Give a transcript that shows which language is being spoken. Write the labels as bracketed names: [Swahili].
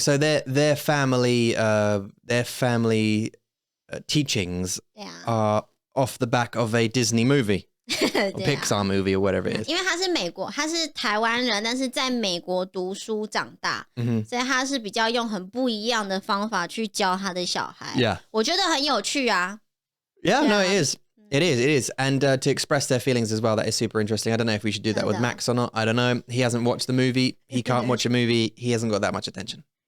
[English] So their family teachings are off the back of a Disney movie, or Pixar movie, or whatever it is. [Chinese] 因为他是台湾人，但是在美国读书长大，所以他是比较用很不一样的方法去教他的小孩。 [English] Yeah. [Chinese] 我觉得很有趣啊。 [English] Yeah, no, it is. It is. And to express their feelings as well, that is super interesting. I don't know if we should do that with Max or not. I don't know. He hasn't watched the movie. He can't watch a movie. He hasn't got that much attention.